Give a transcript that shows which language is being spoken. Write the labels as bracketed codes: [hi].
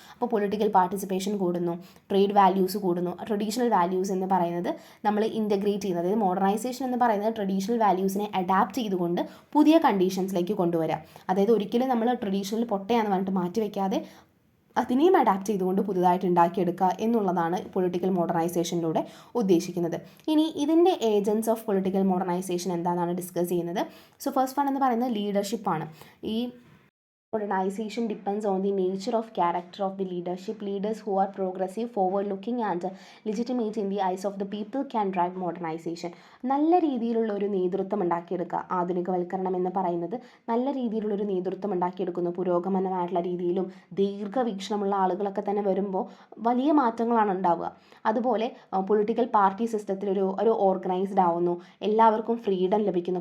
[ml] അപ്പോൾ political participation കൂടുന്നു, trade values കൂടുന്നു. ട്രഡീഷണൽ വാല്യൂസ് എന്ന് പറയുന്നത് നമ്മൾ ഇൻ്റഗ്രേറ്റ് ചെയ്യുന്നത്, അതായത് മോഡേണൈസേഷൻ എന്ന് പറയുന്നത് ട്രഡീഷണൽ വാല്യൂസിനെ അഡാപ്റ്റ് ചെയ്തുകൊണ്ട് പുതിയ കണ്ടീഷൻസിലേക്ക് കൊണ്ടുവരിക. അതായത് ഒരിക്കലും നമ്മൾ ട്രഡീഷണൽ പൊട്ടയാന്ന് പറഞ്ഞിട്ട് മാറ്റി വയ്ക്കാതെ അതിനെയും അഡാപ്റ്റ് ചെയ്തുകൊണ്ട് പുതുതായിട്ട് ഉണ്ടാക്കിയെടുക്കുക എന്നുള്ളതാണ് പൊളിറ്റിക്കൽ മോഡേണൈസേഷനിലൂടെ ഉദ്ദേശിക്കുന്നത്. ഇനി ഇതിൻ്റെ ഏജൻസ് ഓഫ് പൊളിറ്റിക്കൽ മോഡേണൈസേഷൻ എന്താണെന്നാണ് ഡിസ്കസ് ചെയ്യുന്നത്. [en] so first one [ml] എന്ന് പറയുന്നത് ലീഡർഷിപ്പാണ്. [en] ഈ modernization depends on the nature of character of the leadership. Leaders who are progressive, forward-looking and legitimate in the eyes of the people can drive modernization. [ml] നല്ല രീതിയിലുള്ള ഒരു നേതൃത്വം ഉണ്ടാക്കിയെടുക്കുക. ആധുനികവൽക്കരണം എന്ന് പറയുന്നത് നല്ല രീതിയിലുള്ളൊരു നേതൃത്വം ഉണ്ടാക്കിയെടുക്കുന്നു. പുരോഗമനമായിട്ടുള്ള രീതിയിലും ദീർഘവീക്ഷണമുള്ള ആളുകളൊക്കെ തന്നെ വരുമ്പോൾ വലിയ മാറ്റങ്ങളാണ് ഉണ്ടാവുക. അതുപോലെ പൊളിറ്റിക്കൽ പാർട്ടി സിസ്റ്റത്തിൽ ഒരു ഓർഗനൈസ്ഡ് ആവുന്നു, എല്ലാവർക്കും ഫ്രീഡം ലഭിക്കുന്നു.